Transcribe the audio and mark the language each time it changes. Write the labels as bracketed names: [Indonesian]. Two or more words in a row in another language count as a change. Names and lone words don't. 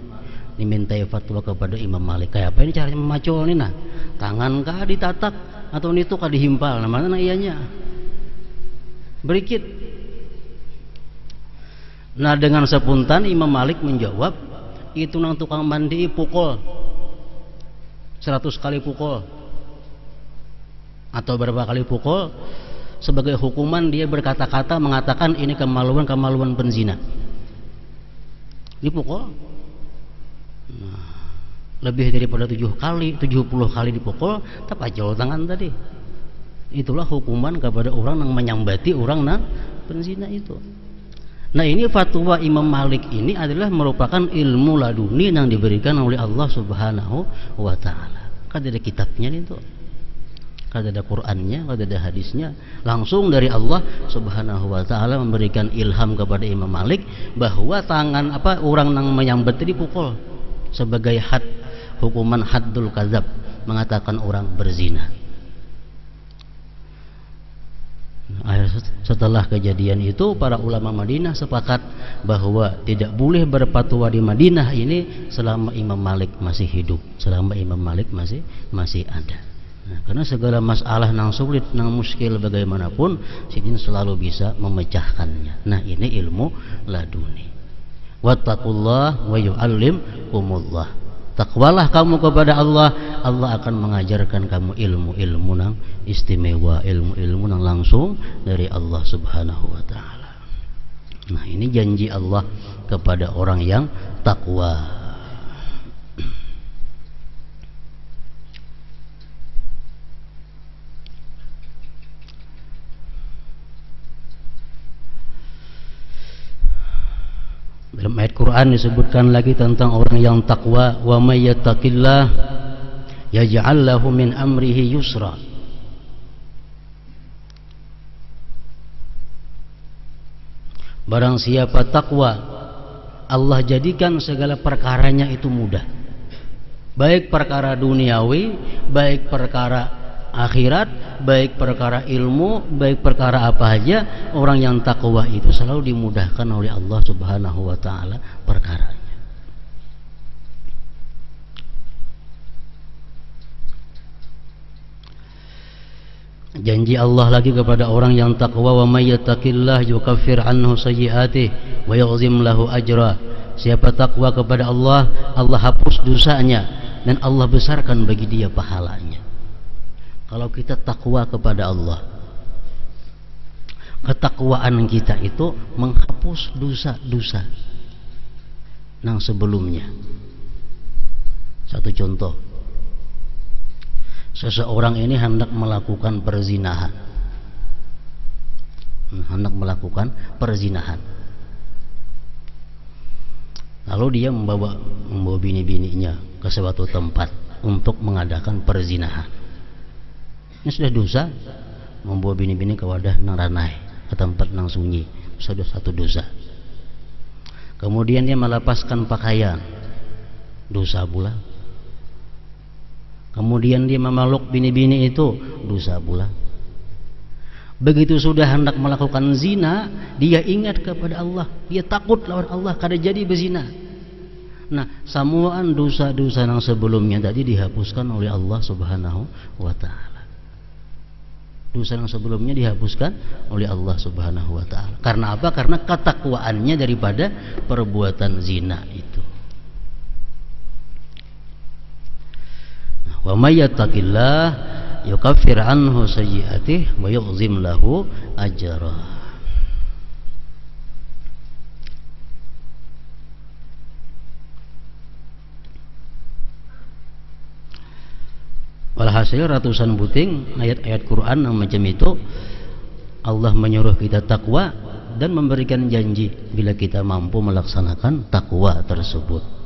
[Indonesian] Dimintai fatwa kepada Imam Malik, kayak apa ini caranya memacul ini? Nah, tangan kah ditatak atau itu kah dihimpal? Nah, mana ianya? Berikit. Nah, dengan spontan Imam Malik menjawab, itu nang tukang mandi pukul 100 kali pukul atau berapa kali pukul, sebagai hukuman dia berkata-kata mengatakan ini kemaluan penzina, dipukul. Nah, lebih daripada 70 kali dipukul, tapi aja tangan tadi. Itulah hukuman kepada orang yang menyambati orang nang penzina itu. Nah, ini fatwa Imam Malik ini adalah merupakan ilmu laduni yang diberikan oleh Allah [Arabic] سبحانه وتعالى. [Indonesian] Kada ada kitabnya itu, kada ada Qur'annya, kada ada hadisnya. Langsung dari Allah [Arabic] سبحانه وتعالى [Indonesian] memberikan ilham kepada Imam Malik bahwa tangan orang yang menyambat itu dipukul sebagai hukuman [Arabic] حد الكذب, [Indonesian] mengatakan orang berzina. Setelah kejadian itu para ulama Madinah sepakat bahwa tidak boleh berfatwa di Madinah ini selama Imam Malik masih hidup, selama Imam Malik masih ada. Nah, karena segala masalah nang sulit, nang muskil bagaimanapun, sidin selalu bisa memecahkannya. Nah, ini ilmu laduni. [Arabic] واتقوا الله ويعلمكم الله. [Indonesian] Takwalah kamu kepada Allah, Allah akan mengajarkan kamu ilmu-ilmu nang istimewa, ilmu-ilmu nang langsung dari Allah [Arabic] سبحانه وتعالى. [Indonesian] Nah, ini janji Allah kepada orang yang takwa. Dalam ayat Quran disebutkan lagi tentang orang yang takwa, [Arabic] ومن يتق الله يجعل له من أمره يسرا. [Indonesian] Barang siapa takwa, Allah jadikan segala perkaranya itu mudah. Baik perkara duniawi, baik perkara akhirat, baik perkara ilmu, baik perkara apa saja, orang yang takwa itu selalu dimudahkan oleh Allah [Arabic] سبحانه وتعالى [Indonesian] perkaranya. Janji Allah lagi kepada orang yang takwa, [Arabic] ومن يتق الله يكفر عنه سيئاته ويعظم له أجرا. [Indonesian] Siapa takwa kepada Allah, Allah hapus dosanya dan Allah besarkan bagi dia pahalanya. Kalau kita takwa kepada Allah, ketakwaan kita itu menghapus dosa-dosa yang sebelumnya. Satu contoh, seseorang ini hendak melakukan perzinahan, lalu dia membawa bini-bininya ke suatu tempat untuk mengadakan perzinahan. Ini sudah dosa, membawa bini-bini ke wadah nang ranai, ke tempat nang sunyi, sudah satu dosa. Kemudian dia melepaskan pakaian, dosa pula. Kemudian dia memeluk bini-bini itu, dosa pula. Begitu sudah hendak melakukan zina, dia ingat kepada Allah, dia takut lawan Allah kada jadi berzina. Nah, samuan dosa-dosa yang sebelumnya tadi dihapuskan oleh Allah [Arabic] سبحانه وتعالى. [Indonesian] Dosa yang sebelumnya dihapuskan oleh Allah [Arabic] سبحانه وتعالى. [Indonesian] Karena apa? Karena ketakwaannya daripada perbuatan zina itu. [Arabic] ومن يتق الله يكفر عنه سيئاته ويعظم له أجرا. [Indonesian] Walhasil ratusan buting ayat-ayat Quran yang macam itu, Allah menyuruh kita takwa dan memberikan janji bila kita mampu melaksanakan takwa tersebut.